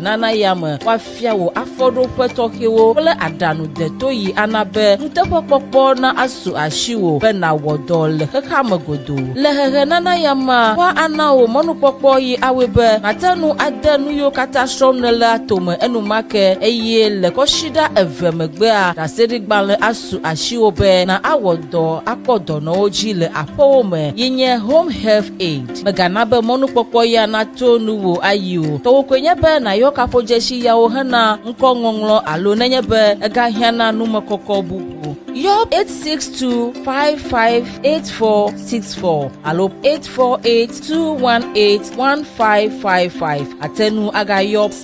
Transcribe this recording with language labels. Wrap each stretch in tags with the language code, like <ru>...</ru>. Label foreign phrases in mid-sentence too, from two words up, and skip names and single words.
<ee>nana yame wafia wo afodo petoke wo kple adanu de to yi anabe NUTEKPOR kpokpo na asu ashiwo be na wodo le heka megodo le hege nana yama wa ana wo monu kpokpo yi awebe atenu adenu yo kata shomnele atome enumake eye le koshida eve megbe a daserigbale asu ashiwo be na awodo akpodo no oji le apowo me yinye</ee> <en>home health aid</en> <ee>megana be monu kpokpo ya na tonu wo ayiwo to kwenye be na yo kapojeshi ya o hana nkongonglo alo nenye be ega hiana numekoko bubu yo 862558464 alo 848218155 atenu aga yo</ee>